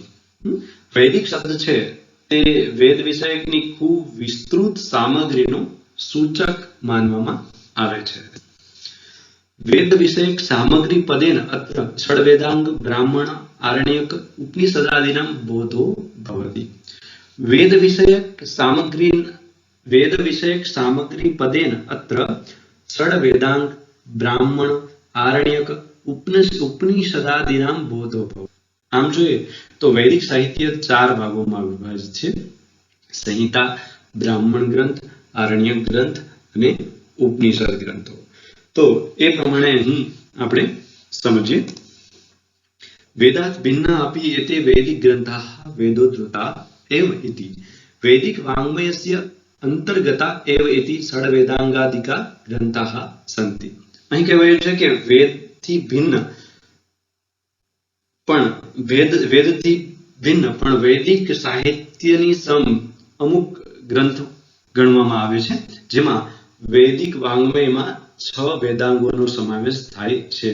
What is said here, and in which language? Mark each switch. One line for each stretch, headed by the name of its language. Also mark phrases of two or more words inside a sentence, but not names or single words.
Gujarati: વૈદિક શબ્દ છે તે વેદ વિષયકની ખૂબ વિસ્તૃત સામગ્રીનો સૂચક માનવામાં આવે છે।
Sanskrit: वेद विषयक सामग्री पदेन अत्र षडवेदांग ब्राह्मण आरण्यक उपनिषदादिनाम बोधो भवति। वेद विषयक सामग्री वेद विषयक सामग्री पदेन अत्र षड वेदांग ब्राह्मण आरण्यक उपनिषदादीनां बोधो भवति।
Gujarati: आम જોઈએ તો વૈદિક સાહિત્ય ચાર ભાગોમાં વિભાજિત છે: સંહિતા, બ્રાહ્મણ ગ્રંથ, આરણ્યક ગ્રંથ અને ઉપનિષદ ગ્રંથો. તો એ પ્રમાણે અહીં આપણે સમજીએ.
Sanskrit: वेदात् भिन्ना अपि एते वैदिक ग्रन्थाः वेदोद्धृता एव इति वैदिक वाङ्मयस्य अंतर्गता एव इति षड्वेदांगादिका ग्रंथाः सन्ति.
Gujarati: અહીં કહેવાયું છે કે વેદથી ભિન્ન પણ વેદથી ભિન્ન પણ વૈદિક સાહિત્યની સમ અમુક ગ્રંથ ગણવામાં આવે છે, જેમાં વૈદિક વાङ्મયમાં 6 વેદાંગોનો સમાવેશ થાય છે.